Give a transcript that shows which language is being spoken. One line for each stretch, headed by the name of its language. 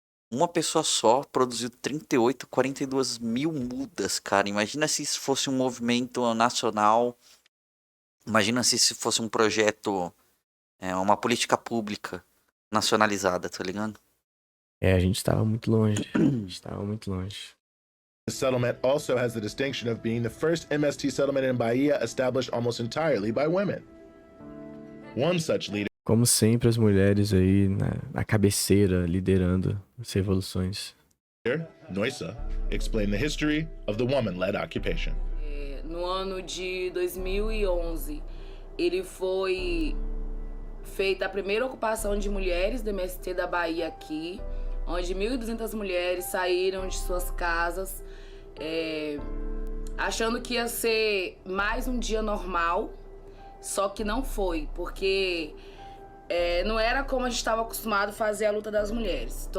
Portuguese: Uma pessoa só produziu 38, 42 mil mudas, cara. Imagina se isso fosse um movimento nacional. Imagina se isso fosse um projeto, uma política pública nacionalizada, tá ligado? A gente tava muito longe. A gente tava muito longe.
English: The settlement also has the distinction of being the first MST settlement in Bahia established almost entirely by women. One such leader,
Portuguese: Como sempre, as mulheres aí na cabeceira, liderando as revoluções.
English: Noisa, explained the history of the woman-led occupation.
Portuguese: No ano de 2011, ele foi feita a primeira ocupação de mulheres do MST da Bahia aqui, onde 1.200 mulheres saíram de suas casas, achando que ia ser mais um dia normal, só que não foi, porque não era como a gente estava acostumado a fazer a luta das mulheres.